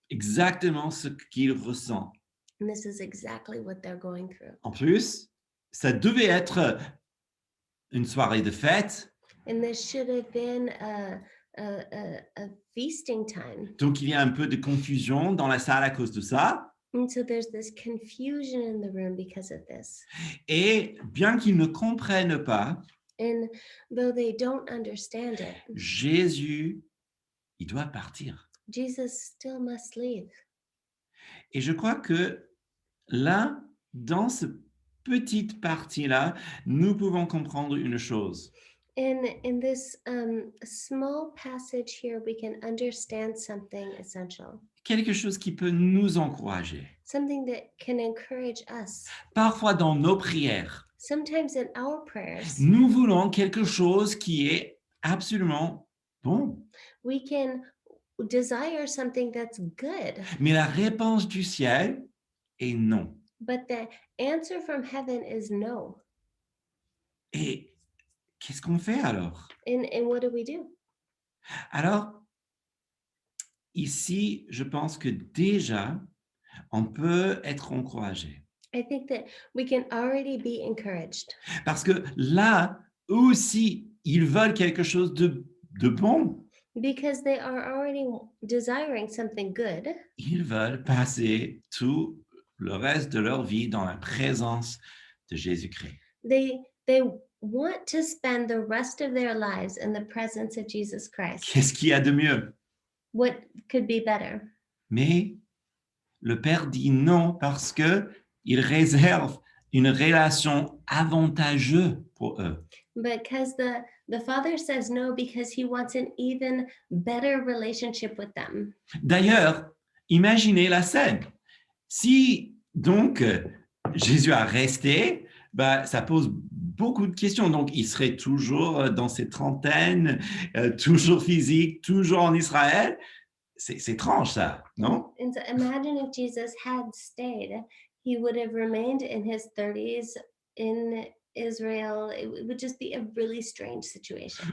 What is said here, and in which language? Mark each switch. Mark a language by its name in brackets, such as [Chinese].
[French] Exactement ce qu'il ressent. [English] And this is exactly what they're going through. [French] En plus, ça devait être une soirée de fête, [English] And this should have been a feasting time. [French] donc il y a un peu de confusion dans la salle à cause de ça. [English] And so there's this confusion in the room because of this. [French] Et bien qu'ils ne comprennent pas, [English] And though they don't understand it, [French] Jésus, il doit partir. [English] Jesus still must leave. [French] Et je crois que là, dans cette petite partie-là, nous pouvons comprendre une chose. [English] In this small passage here, we can understand something essential, [French] Quelque chose qui peut nous encourager. [English] something that can encourage us. [French] Parfois, dans nos prières, [English] Sometimes in our prayers, [French] nous voulons quelque chose qui est absolument bon. [English] we can desire something that's good, [French] Mais la réponse du ciel est non. [English] but the answer from heaven is no. [French] Et qu'est-ce qu'on fait alors? [English] And what do we do? [French] Alors, ici, je pense que déjà, on peut être encouragé. [English] I think that we can already be encouraged, [French] Parce que là aussi, ils veulent quelque chose de bon. [English] because they are already desiring something good. [French] Ils veulent passer tout le reste de leur vie dans la présence de Jésus-Christ. [English] They want to spend the rest of their lives in the presence of Jesus Christ. [French] Qu'est-ce qu'il y a de mieux? [English] what could be better. [French] Mais le Père dit non parce que il réserve une relation avantageuse pour eux. [English] Because the father says no because he wants an even better relationship with them. [French] D'ailleurs, imaginez la scène. Si donc Jésus a resté, ça pose beaucoup de questions. Donc, il serait toujours dans ses trentaines, toujours physique, toujours en Israël. C'est étrange, ça, non? [English] And so imagine if Jesus had stayed, he would have remained in his 30s in Israel. It would just be a really strange situation.